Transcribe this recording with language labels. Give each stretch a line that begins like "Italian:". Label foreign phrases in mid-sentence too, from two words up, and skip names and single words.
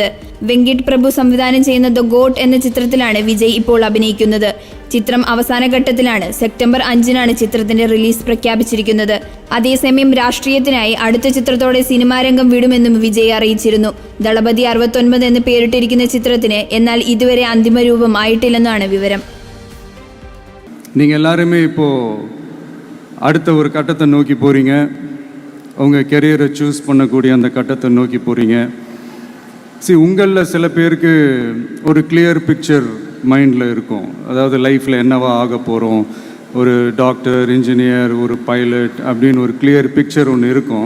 Malayalam: വെങ്കിട്ട് പ്രഭു സംവിധാനം ചെയ്യുന്ന ദ ഗോട്ട് എന്ന ചിത്രത്തിലാണ് വിജയ് ഇപ്പോൾ അഭിനയിക്കുന്നത്. ചിത്രം അവസാന ഘട്ടത്തിലാണ്. സെപ്റ്റംബർ 5-നാണ് ചിത്രത്തിന്റെ റിലീസ് പ്രഖ്യാപിച്ചിരിക്കുന്നത്. അതേസമയം രാഷ്ട്രീയത്തിനായി അടുത്ത ചിത്രത്തോടെ സിനിമാരംഗം വിടുമെന്നും വിജയ് അറിയിച്ചിരുന്നു. ദളപതി 69 എന്ന് പേരിട്ടിരിക്കുന്ന ചിത്രത്തിന് എന്നാൽ ഇതുവരെ അന്തിമ രൂപം ആയിട്ടില്ലെന്നാണ് വിവരം.
Tamil: நீங்கள் எல்லாருமே இப்போது அடுத்த ஒரு கட்டத்தை நோக்கி போகிறீங்க. உங்கள்
English: career choose
Tamil: பண்ணக்கூடிய அந்த கட்டத்தை நோக்கி போகிறீங்க. உங்களில் சில பேருக்கு ஒரு
English: clear picture mind
Tamil: இருக்கும். அதாவது லைஃப்பில் என்னவா ஆக போகிறோம், ஒரு டாக்டர், இன்ஜினியர், ஒரு பைலட் அப்படின்னு ஒரு
English: clear picture
Tamil: ஒன்று இருக்கும்.